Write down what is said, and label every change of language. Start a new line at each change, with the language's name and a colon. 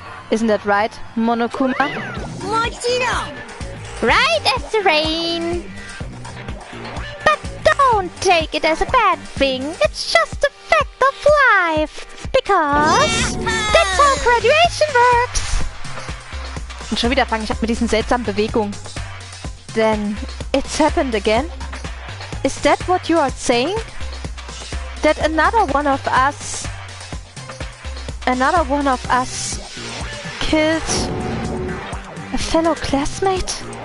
English: Isn't that right, Monokuma? Right as the rain. But don't take it as a bad thing. It's just a fact of life. Because that's how graduation works.
German: Und schon wieder fange ich an mit diesen seltsamen Bewegungen.
English: Then it's happened again? Is that what you are saying? That another one of us killed a fellow classmate?